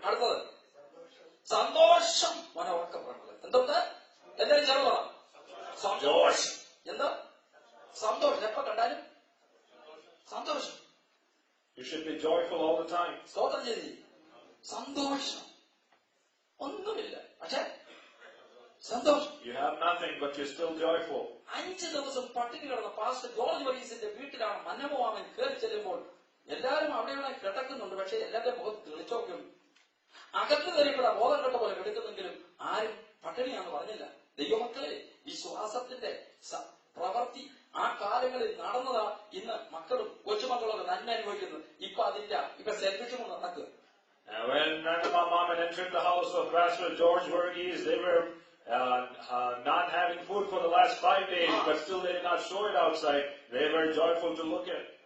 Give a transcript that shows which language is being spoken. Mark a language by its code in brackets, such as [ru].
[ml] അടുത്തത് സന്തോഷം. മനോർക്കം പറഞ്ഞത് എന്തുണ്ട്? എല്ലാവരും ചേർന്നോ? സന്തോഷം. എന്താ സന്തോഷം? എപ്പോ കണ്ടാലും സന്തോഷം. [en] You should be joyful all the time. [ml] സ്തോത്രം ചെയ്തി. സന്തോഷം ഒന്നുമില്ല, പക്ഷെ സന്തോഷം. [en] You have nothing, but you're still joyful. [ml] 5 ദിവസം പട്ടിണി കിടന്ന പാസ്റ്റർ ജോർജ് വർഗീസിന്റെ വീട്ടിലാണ് മന്നമോമാമൻ കയറി ചെല്ലുമ്പോൾ എല്ലാവരും അവിടെയുള്ള കിടക്കുന്നുണ്ട്. പക്ഷെ എല്ലാവരുടെ മുഖത്ത് തെളിച്ചോക്കും. അകത്ത് കയറിയപ്പോഴാ ബോധം കെട്ട പോലെ കിടക്കുന്നെങ്കിലും ആരും പട്ടിണിയാന്ന് പറഞ്ഞില്ല. ദൈവമക്കളെ, വിശ്വാസത്തിന്റെ പ്രവൃത്തി ആ കാലങ്ങളിൽ നടന്നതാ. ഇന്ന് മക്കളും കൊച്ചുമക്കളൊക്കെ നന്മ അനുഭവിക്കുന്നത്. ഇപ്പൊ അതില്ല. ഇപ്പൊ സെൽഫിഷും കൊണ്ട് നടക്കുക. [en] When my mom had entered the house of Pastor George Verghese, they were not having food for the last 5 days, but still they did not show it outside. They were joyful to look at.